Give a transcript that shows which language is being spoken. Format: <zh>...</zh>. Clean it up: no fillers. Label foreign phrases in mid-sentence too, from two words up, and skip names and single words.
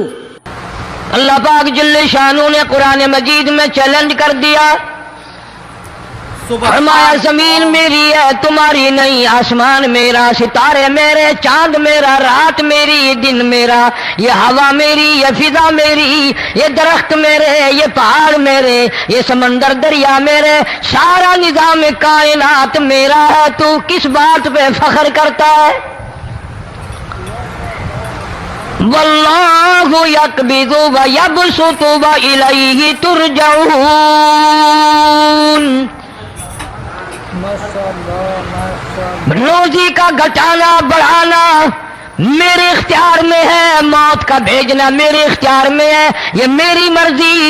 <ur>اللہ پاک جل شانہ نے قرآن مجید میں چیلنج کر دیا، فرمایا زمین میری ہے تمہاری نہیں، آسمان میرا، ستارے میرے، چاند میرا، رات میری، دن میرا، یہ ہوا میری، یہ فضا میری، یہ درخت میرے، یہ پہاڑ میرے، یہ سمندر دریا میرے، سارا نظام کائنات میرا ہے. تو کس بات پہ فخر کرتا ہے؟</ur> <ar>واللہ یقبض و یبسط و الیہ ترجعون.</ar> <ur>روزی کا گھٹانا بڑھانا میرے اختیار میں ہے، موت کا بھیجنا میرے اختیار میں ہے، یہ میری مرضی.</ur>